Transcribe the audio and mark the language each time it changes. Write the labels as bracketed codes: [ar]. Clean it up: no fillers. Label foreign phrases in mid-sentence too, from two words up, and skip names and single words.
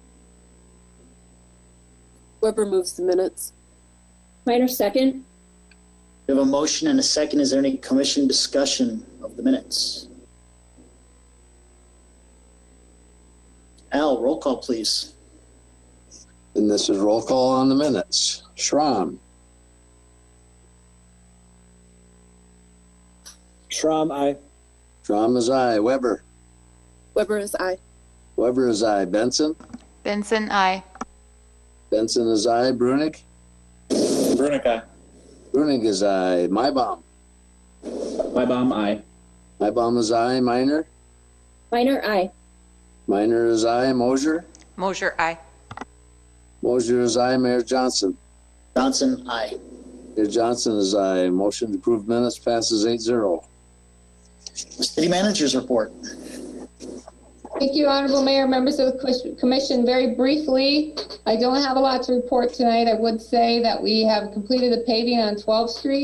[en] Weber moves the minutes. Minor second. We have a motion and a second. Is there any commission discussion of the minutes? Al, roll call, please. And this is roll call on the minutes. Schramm. Schramm, aye. Schramm is aye. Weber. Weber is aye. Weber is aye. Benson. Benson, aye. Benson is aye. Brunick. Brunick, aye. Brunick is aye. Mybom. Mybom, aye. Mybom is aye. Minor. Minor aye. Minor is aye. Mosier. Mosier, aye. Mosier is aye. Mayor Johnson. Johnson, aye. Mayor Johnson is aye. Motion to approve minutes passes 8-0. City Manager's report. Thank you, Honorable Mayor, members of the Commission. Very briefly, I don't have a lot to report tonight. I would say that we have completed the paving on 12th Street.